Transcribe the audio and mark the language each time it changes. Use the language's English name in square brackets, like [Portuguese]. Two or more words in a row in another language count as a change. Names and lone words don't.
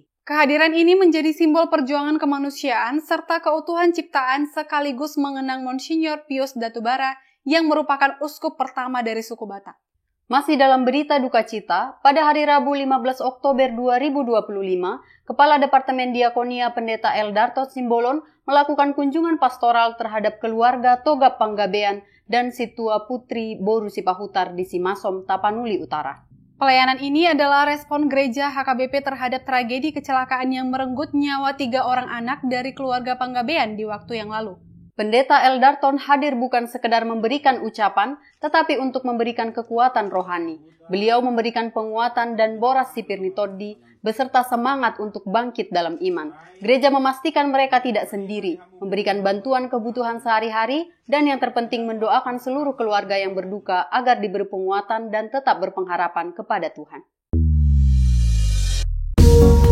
[Indonesian] Kehadiran ini menjadi simbol perjuangan kemanusiaan serta keutuhan ciptaan sekaligus mengenang Monsinyur Pius Datubara yang merupakan uskup pertama dari suku Batak. Masih dalam berita duka cita, pada hari Rabu 15 Oktober 2025, Kepala Departemen Diakonia Pendeta Eldarto Simbolon melakukan kunjungan pastoral terhadap keluarga Togap Panggabean dan Situa Putri Boru Sipahutar di Simasom, Tapanuli Utara. Pelayanan ini adalah respon gereja HKBP terhadap tragedi kecelakaan yang merenggut nyawa 3 orang anak dari keluarga Panggabean di waktu yang lalu. Pendeta Eldarton hadir bukan sekedar memberikan ucapan, tetapi untuk memberikan kekuatan rohani. Beliau memberikan penguatan dan [Batak Toba] boras sipir nitodi, [Indonesian] beserta semangat untuk bangkit dalam iman. Gereja memastikan mereka tidak sendiri, memberikan bantuan kebutuhan sehari-hari, dan yang terpenting mendoakan seluruh keluarga yang berduka agar diberi penguatan dan tetap berpengharapan kepada Tuhan.